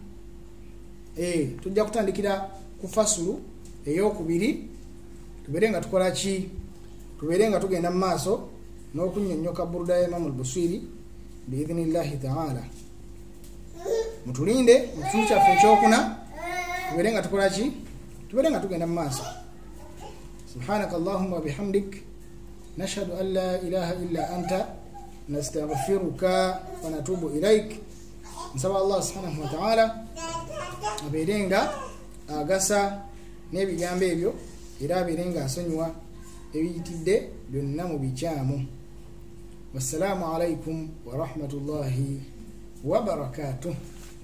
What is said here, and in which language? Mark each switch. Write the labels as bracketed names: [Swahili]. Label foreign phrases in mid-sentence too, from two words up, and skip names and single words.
[Ganda] Tujja kutandikira ku fasulu ey'okubiri, tubeere nga tukola ki, tubeere nga tugenda mu maaso n'okunnyonnyoka buruda ya Imaamu al-Busiri [Arabic] بإذن الله تعالى. [Ganda] Mutulinde mu kitundu kyaffe ekyokuna, tubeere nga tukola ki, tubeere nga tugenda mu maaso. [Arabic] سبحانك اللهم وبحمدك نشهد أن لا إله إلا أنت نستغفرك ونتوب إليك. [Ganda] Nsaba [Arabic] الله سبحانه وتعالى [Ganda] abeere nga agasa n'ebigambo ebyo, era abeere nga asonyiwa ebiyitidde byonna mu bikyamu. [Arabic] والسلام عليكم ورحمة الله وبركاته.